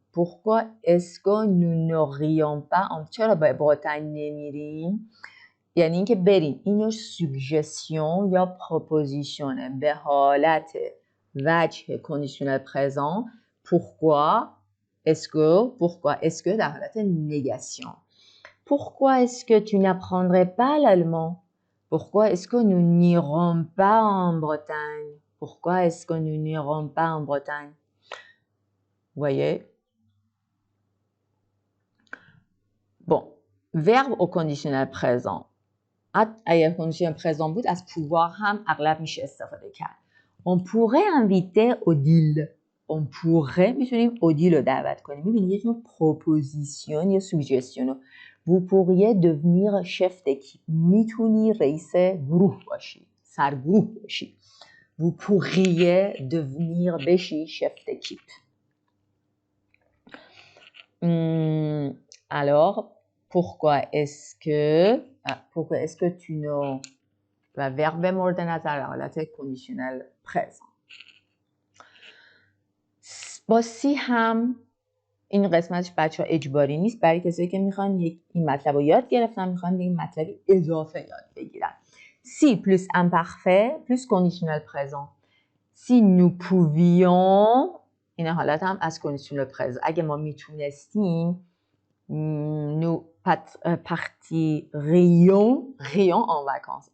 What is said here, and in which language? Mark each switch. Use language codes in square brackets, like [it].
[fr] Pourquoi est-ce que nous n'irions pas en [fa] چرا به برتانیه نمیریم؟ [fr] یعنی اینکه بریم اینو سوگژسیون یا پروپوزیشنه به حالت وجه کندیشنال پرزنت pourquoi est-ce que در حالت نگاسیون Pourquoi est-ce que tu n'apprendrais pas l'allemand? Pourquoi est-ce que nous n'irons pas en Bretagne? Pourquoi est-ce que nous n'irons pas en Bretagne? Vous voyez? Bon, verbe au conditionnel présent. [fa] اگر کندیشن پرزان بود از pouvoir هم اغلب میشه استفاده کرد. [fr] On pourrait inviter Odile. On pourrait [fa] میتونیم Odile رو دعوت کنیم. میبینید یه نوع پروپوزیشن یا سوژستیون. [fr] Vous pourriez devenir chef d'équipe. [fa] میتونی رئیس گروه باشی. سرگروه باشی. [fr] Vous pourriez devenir بشی chef d'équipe. Alors, pourquoi est-ce que tu ne و verbe مورد نظر حالت کندیشنل پرزن. [fa] با سی هم این قسمتش بچه ها اجباری نیست برای کسایی که میخوان این مطلب رو یاد گرفتن میخوان این مطلبی اضافه یاد بگیرن. سی plus imparfait plus conditionnel présent. [fr] Si nous pouvions [fa] این حالت هم از کندیشنل پرزن. اگه ما میتونستیم [fr] nous partirions en vacances.